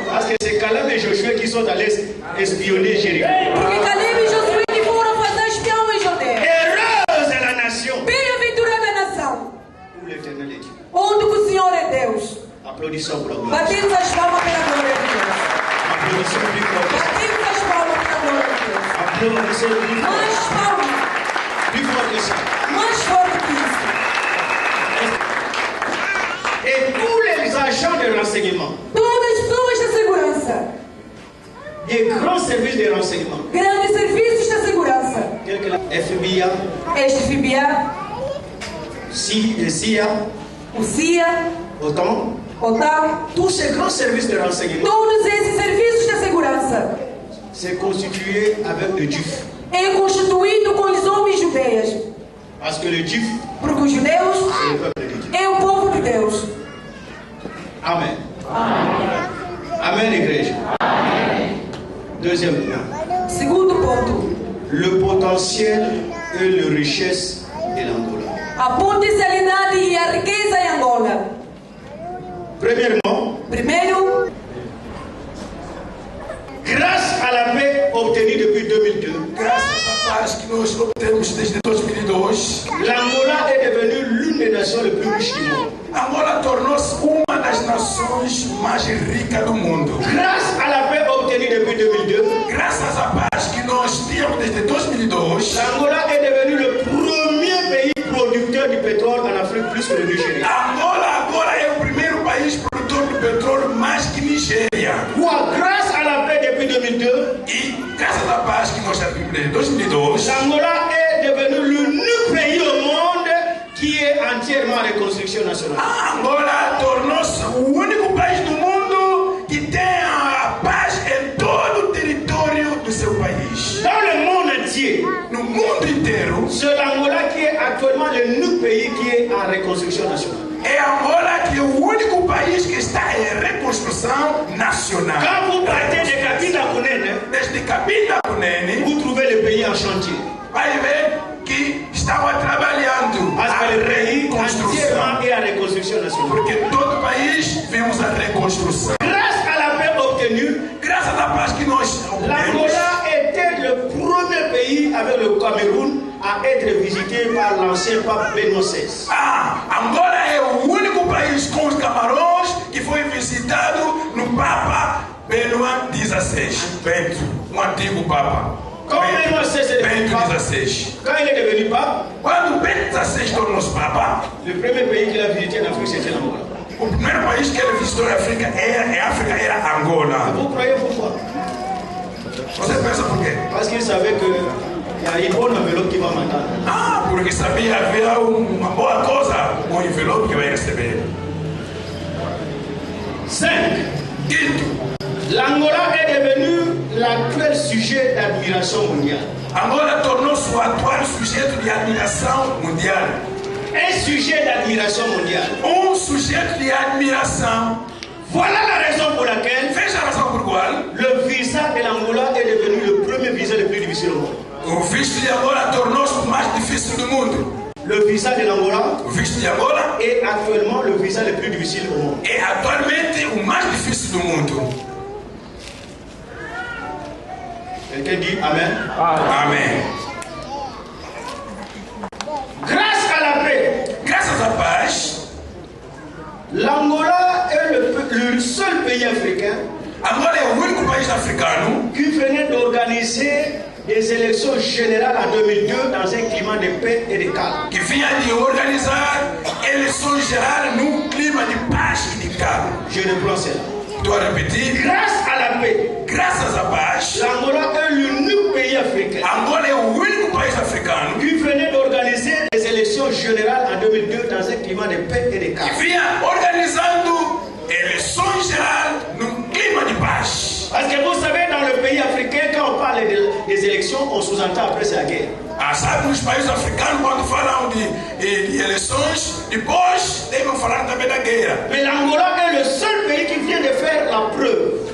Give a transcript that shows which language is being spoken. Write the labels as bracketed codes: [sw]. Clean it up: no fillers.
[fr] Parce que c'est Caleb et Joshua qui sont allés espionner Jéricho. [pt] Porque Caleb e Josué que foram fazer espião em Judéia. [fr] Heureuse est la nation [pt] Bem-aventurada a nação, [fr] où l'Éternel est Dieu. [pt] onde o Senhor é Deus. [fr] Applaudissons pour la gloire. [pt] Batemos as palmas pela glória de Deus. [fr] Applaudissons plus fort. [pt] Batemos as palmas pela glória de Deus. [fr] Applaudissons plus fort. [pt] Mais palmas, [fr] Plus fort que ça. [pt] mais forte que isso. [fr] Et tous les agents de renseignement, [pt] Todas as pessoas da segurança, [fr] des grands services de renseignement, [pt] grandes serviços da segurança, [fr] tels que la FBI, [pt] este FBI, [fr] CIA, [pt] o CIA, [fr] OTAN, [pt] OTAN, [fr] tous ces grands services de renseignement, [pt] todos esses serviços de segurança [fr] c'est constitué avec le DIF. [pt] é constituído com os homens judeias. [fr] Parce que le DIF, [pt] Porque os judeus [fr] c'est le peuple de Dieu. [pt] é o povo de Deus. [fr] Amen. Amen, igreja. Deuxième point. [pt] Segundo ponto, [fr] Le potentiel et la richesse de l'Angola. [pt] a potencialidade e a riqueza em Angola. [fr] Premièrement, [pt] Primeiro, [fr] grâce à la paix obtenue depuis 2002, [pt] Graças à paz que nós obtemos desde 2002, [fr] l'Angola est devenue l'une des nations les plus riches du monde. [pt] Angola tornou-se uma das nações mais ricas do mundo. [fr] Grâce à la paix obtenue depuis 2002, [pt] Graças à paz que nós tínhamos desde 2002, [fr] l'Angola est devenu le premier pays producteur du pétrole en Afrique, plus que le Nigeria. [pt] Angola agora é o primeiro país produtor de petróleo mais que Nigéria. [fr] Grâce à la paix depuis 2002, [pt] E graças à paz que nós tivemos desde 2002, [fr] l'Angola est devenu l'unique pays au monde qui est entièrement en reconstruction nationale. [pt] Angola tornou-se o único país do mundo que tem a paz em todo o território do seu país. [fr] Dans le monde entier, [pt] No mundo inteiro, [fr] c'est l'Angola qui est actuellement l'unique pays qui est en reconstruction nationale. [pt] é Angola que é o único país que está em reconstrução nacional. [fr] Quand vous partez de Kabila Kunene, [pt] Desde Cabinda Kunene, [fr] vous trouvez le pays en chantier. [pt] vai ver que estava trabalhando [fr] Parce [pt] a [fr] que le pays [pt] reconstrução. [fr] entièrement est en reconstruction nationale. [pt] Porque todo o país vimos a reconstrução. [fr] Grâce à la paix obtenue, [pt] Graças à paz que nós obtemos, [fr] l'Angola était le premier pays avec le Cameroun à être visité par l'ancien pape Benoît XVI. [pt] Angola é o único país com os camarões que foi visitado no Papa Benoît XVI. Bento, um antigo Papa. Como [fr] Benoît XVI est devenu [pt] Bento [fr] pape, XVI. quand il est devenu pape, [pt] Quando Bento XVI tornou-se Papa, [fr] le premier pays qu'il a visité en Afrique, c'était l'Angola. [pt] o primeiro país que ele visitou em África era Angola. [fr] Vous croyez pourquoi? [pt] Você pensa por quê? [fr] Parce qu'il savait qu'il y a une bonne enveloppe qui va m'attendre. [pt] Porque sabia havia uma boa coisa, um envelope que vai receber. 5. Quinto, [fr] L'Angola est devenu l'actuel sujet d'admiration mondiale. [pt] Angola tornou-se o atual sujeito de admiração mundial. [fr] Un sujet d'admiration mondiale. [pt] Sujeito de admiração. [fr] Voilà la raison pour laquelle [pt] Veja a razão por qual [fr] le visa de l'Angola est devenu le premier visa le plus difficile au monde. [pt] o visto de Angola tornou-se o mais difícil do mundo. [fr] Le visa de l'Angola [pt] O visto de Angola [fr] est actuellement le visa le plus difficile au monde. [pt] é atualmente o mais difícil do mundo. [fr] Quelqu'un dit Amen. [pt] Amém. [fr] Grâce à la paix, [pt] Graças à paz, [fr] l'Angola est le seul pays africain [pt] Angola é o único país africano [fr] qui venait d'organiser des élections générales en 2002 dans un climat de paix et de calme. [pt] que vinha de organizar eleições gerais num clima de paz e de calma. [fr] Je reprends cela. [pt] Estou a repetir. [fr] Grâce à la paix, [pt] Graças à paz, [fr] l'Angola est l'unique pays africain [pt] Angola é o único país africano [fr] qui venait d'organiser des élections générales en 2002 dans un climat de paix et de [pt] que [fr] calme. [pt] vinha organizando eleições gerais num clima de paz. [fr] Parce que vous savez, dans le pays africain, quand on parle des élections, on sous-entend après c'est la guerre. [pt] Sabe, nos países africanos, quando falam de eleições, depois devem falar também da guerra. [fr] Mais l'Angola est le seul pays qui vient de faire la preuve.